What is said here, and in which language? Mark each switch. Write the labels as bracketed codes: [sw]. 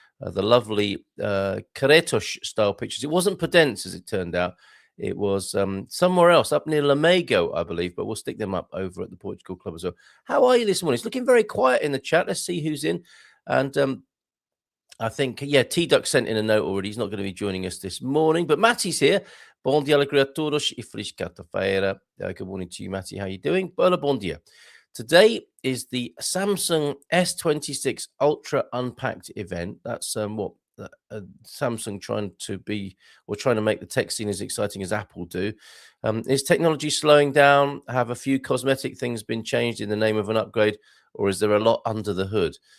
[en] The lovely Caretos style pictures. It wasn't Pedence, as it turned out. It was somewhere else, up near Lamego, I believe, but we'll stick them up over at the Portugal Club as well. How are you this morning? It's looking very quiet in the chat. Let's see who's in. And I think, yeah, T-Duck sent in a note already. He's not going to be joining us this morning, but Matty's here. [pt] Bom dia, alegria a todos e feliz quarta-feira. [en] Good morning to you, Matty. How are you doing? [pt] Bon dia. [en] Today is the Samsung S26 Ultra Unpacked event. That's Samsung trying to make the tech scene as exciting as Apple do. Is technology slowing down? Have a few cosmetic things been changed in the name of an upgrade, or is there a lot under the hood?